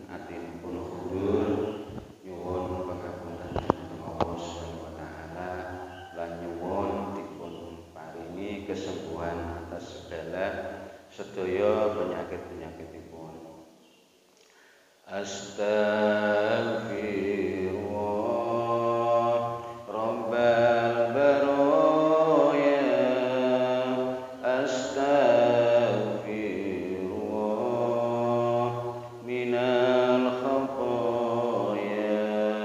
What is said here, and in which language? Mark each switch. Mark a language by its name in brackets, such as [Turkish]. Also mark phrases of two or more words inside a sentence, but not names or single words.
[Javanese] atinipun khudur nyuwun pangapunten [Arabic] الله سبحانه وتعالى [Javanese] lan nyuwun dipun paringi kesembuhan [Indonesian] atas segala [Javanese] sedaya penyakit-penyakitipun. [Arabic] أستغفر الله رب البرايا. أستغفر الله من الخطايا.